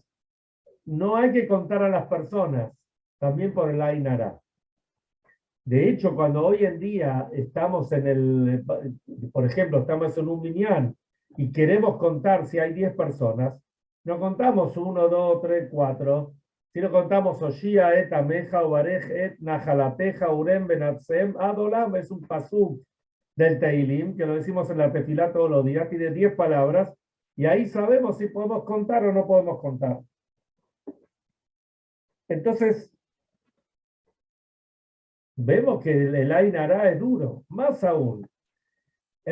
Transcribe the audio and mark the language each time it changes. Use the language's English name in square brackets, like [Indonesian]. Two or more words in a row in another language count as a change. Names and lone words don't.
[Spanish] No hay que contar a las personas, también por el [Hebrew] Ain Hara. [Spanish] De hecho, cuando hoy en día estamos por ejemplo, estamos en un minyan y queremos contar si hay 10 personas, no contamos 1, 2, 3, 4, sino contamos [Hebrew] Oshia, et Ameja, Ubarej, et Nahalateja, Urem, Benatsem, Adolam, [Spanish] es un pasuk del Teilim, que lo decimos en la tefilá todos los días, tiene 10 palabras, y ahí sabemos si podemos contar o no podemos contar. Entonces, vemos que el [Hebrew] Ain Hara [Spanish] es duro, más aún.